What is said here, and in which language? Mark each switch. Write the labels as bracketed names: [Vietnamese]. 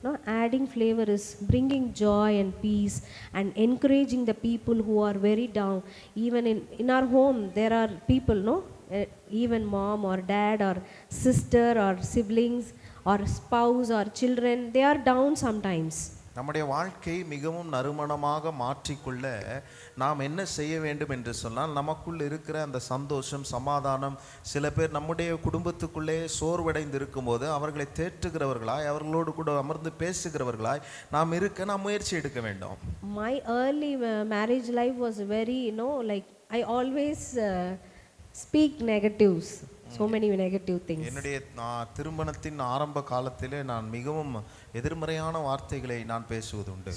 [English] Adding flavor is bringing joy and peace and encouraging the people who are very down. Even in our home there are people, even mom or dad or sister or siblings or spouse or children, they are down sometimes. [Tamil] நம்முடைய வாழ்க்கை மிகவும் நறுமணமாக மாற்றிக்கொள்ள நாம் என்ன செய்ய வேண்டும் என்று சொன்னால், நமக்குள் இருக்கிற அந்த சந்தோஷம், சமாதானம், சில பேர் நம்முடைய குடும்பத்துக்குள்ளே சோர்வடைந்து இருக்கும்போது அவர்களை தேற்றுகிறவர்களாய், அவர்களோடு கூட அமர்ந்து பேசுகிறவர்களாய் நாம் இருக்க நாம் முயற்சி எடுக்க வேண்டும். [English] My early marriage life was very like I always speak negatives, so many negative things. [Tamil] என்னுடைய திருமணத்தின் ஆரம்ப காலத்திலே நான் மிகவும் எதிர்மறையான வார்த்தைகளை நான் பேசுவது உண்டு.